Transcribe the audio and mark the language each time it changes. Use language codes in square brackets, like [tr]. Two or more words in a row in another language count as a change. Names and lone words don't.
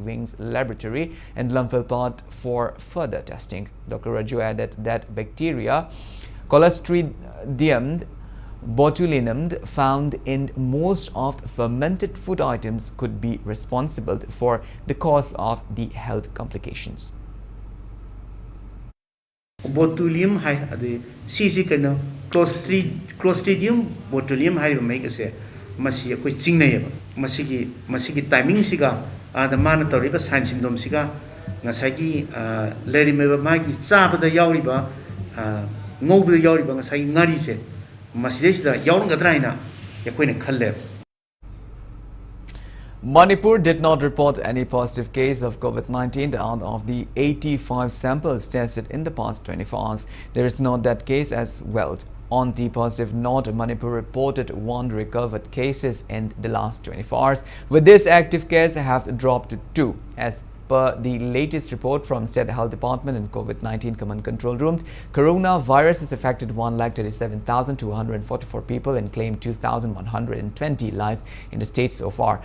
[en] Wing's laboratory in Lamphelt for further testing. Dr. Rajo added that bacteria Clostridium botulinum found in most of fermented food items could be responsible for the cause of the health complications. [mni] Botulinum hai ade sisi kana Clostridium botulinum hai make ase masi akoi chingnai ba masigi timing siga ada mana toriba [en] sign symptom [mni] siga ngasagi leri meba magi chabada yauriba ngobda yauriba ngasagi ngari se masida yaurngadra ina yakoina khalle. [en] Manipur did not report any positive case of COVID-19 out of the 85 samples tested in the past 24 hours. There is not that case as well. On the positive note, Manipur reported 1 recovered cases in the last 24 hours. With this, active cases have dropped to 2. As per the latest report from State Health Department and COVID-19 Command Control Room, coronavirus has affected 137,244 people and claimed 2,120 lives in the state so far.